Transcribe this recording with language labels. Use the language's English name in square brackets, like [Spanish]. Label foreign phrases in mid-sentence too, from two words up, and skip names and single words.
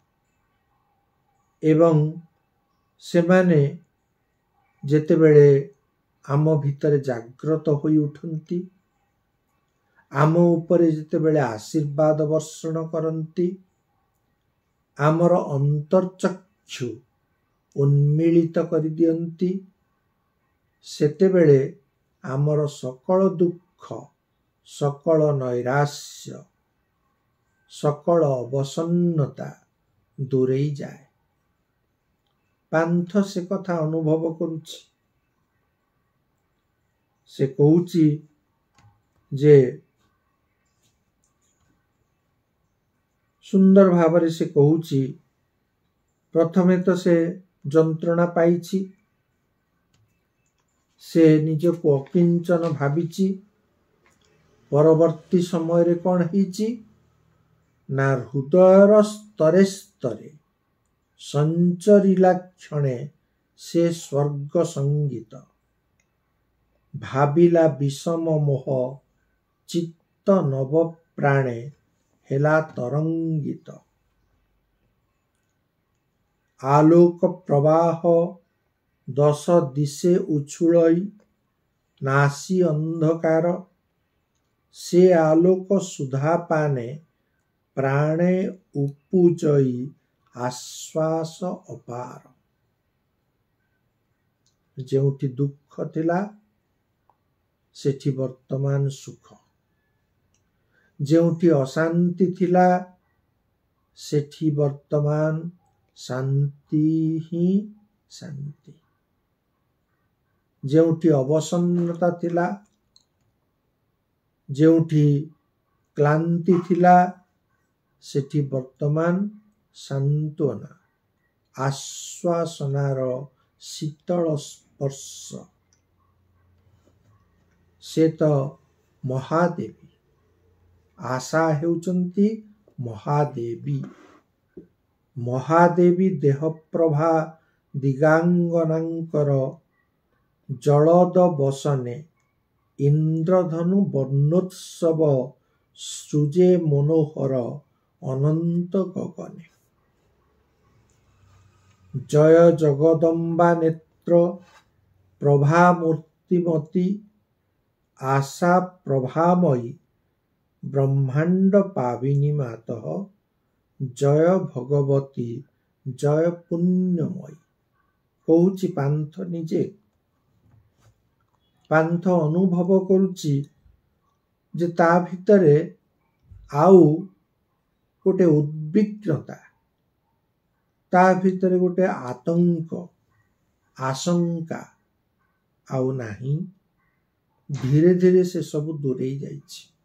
[Odia] ଏବଂ ସେମାନେ ଯେତେବେଳେ ଆମ ଭିତରେ ଜାଗ୍ରତ ହୋଇ ଉଠନ୍ତି, ଆମ ଉପରେ ଯେତେବେଳେ ଆଶୀର୍ବାଦ ବର୍ଷଣ କରନ୍ତି, ଆମର ଅନ୍ତର୍ଚକ୍ଷୁ ଉନ୍ମୀଳିତ କରି ଦିଅନ୍ତି, ସେତେବେଳେ ଆମର ସକଳ ଦୁଃଖ, ସକଳ ନୈରାଶ୍ୟ, ସକଳ ଅବସନ୍ନତା ଦୂରେଇ ଯାଏ। ପାନ୍ଥ ସେ କଥା ଅନୁଭବ କରୁଛି। ସେ କହୁଛି ଯେ ସୁନ୍ଦର ଭାବରେ ସେ କହୁଛି, ପ୍ରଥମେ ତ ସେ ଯନ୍ତ୍ରଣା ପାଇଛି, ସେ ନିଜକୁ ଅକିଞ୍ଚନ ଭାବିଚି ପରବର୍ତ୍ତୀ ସମୟ କଣ ହୋଇଚି ନା ହୃଦୟର ସ୍ତରେ ସ୍ତରେ ସଞ୍ଚରିଲା କ୍ଷଣେ ସେ ସ୍ୱର୍ଗ ସଙ୍ଗୀତ ଭାବିଲା ବିଷମ ମୋହ ଚିତ୍ତ ନବ ପ୍ରାଣେ ହେଲା ତରଙ୍ଗିତ ଆଲୋକ ପ୍ରବାହ ଦଶ ଦିଶେ ଉଛୁଳଇ ନାଶି ଅନ୍ଧକାର ସେ ଆଲୋକ ସୁଧା ପାନେ ପ୍ରାଣେ ଉପୁଜଇ ଆଶ୍ୱାସ ଅପାର ଯେଉଁଠି ଦୁଃଖ ଥିଲା ସେଠି ବର୍ତ୍ତମାନ ସୁଖ ଯେଉଁଠି ଅଶାନ୍ତି ଥିଲା ସେଠି ବର୍ତ୍ତମାନ ଶାନ୍ତି ହିଁ ଶାନ୍ତି ଯେଉଁଠି ଅବସନ୍ନତା ଥିଲା ଯେଉଁଠି କ୍ଳାନ୍ତି ଥିଲା ସେଠି ବର୍ତ୍ତମାନ ସାନ୍ତ୍ୱନା ଆଶ୍ୱାସନାର ଶୀତଳ ସ୍ପର୍ଶ ସେ ତ ମହାଦେବୀ ଆଶା ହେଉଛନ୍ତି ମହାଦେବୀ ମହାଦେବୀ ଦେହପ୍ରଭା ଦିଗଙ୍ଗନାଙ୍କର ଜଳଦ ବସନେ ଇନ୍ଦ୍ରଧନୁ ବର୍ଣ୍ଣୋତ୍ସବ ସୃଜେ ମନୋହର ଅନନ୍ତ ଗଗନେ ଜୟ ଜଗଦମ୍ବା ନେତ୍ର ପ୍ରଭା ମୂର୍ତ୍ତିମତୀ ଆଶା ପ୍ରଭାମୟୀ ବ୍ରହ୍ମାଣ୍ଡ ପାବନୀ ମାତଃ ଜୟ ଭଗବତୀ ଜୟ ପୁଣ୍ୟମୟୀ କହୁଛି ପାନ୍ଥ ନିଜେ ପାନ୍ଥ ଅନୁଭବ କରୁଛି ଯେ ତା ଭିତରେ ଆଉ ଗୋଟେ ଉଦ୍ୱିଗ୍ନତା ତା ଭିତରେ ଗୋଟେ ଆତଙ୍କ ଆଶଙ୍କା ଆଉ ନାହିଁ ଧୀରେ ଧୀରେ ସେ ସବ ଦୂରେଇ ଯାଇଛି